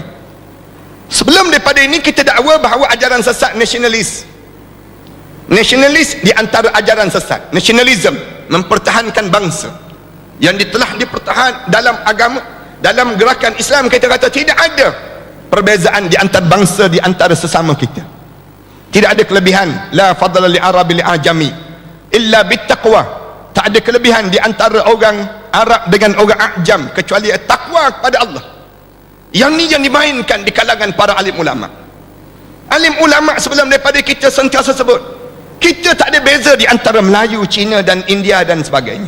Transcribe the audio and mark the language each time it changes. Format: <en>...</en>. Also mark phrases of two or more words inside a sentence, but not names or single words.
<ms>Sebelum daripada ini kita dakwa bahawa ajaran sesat nasionalis di antara ajaran sesat. Nasionalism, mempertahankan bangsa, yang telah dipertahan dalam agama, dalam gerakan Islam. Kita kata tidak ada perbezaan di antara bangsa, di antara sesama kita. Tidak ada kelebihan.</ms> <ar>لا فضل لعربي لعجمي إلا بالتقوى.</ar> <ms>Tak ada kelebihan di antara orang Arab dengan orang Ajam kecuali takwa kepada Allah. Yang ni yang dimainkan di kalangan para alim ulama. Alim ulama sebelum daripada kita sentiasa sebut Kita tak ada beza di antara Melayu, Cina dan India dan sebagainya.</ms>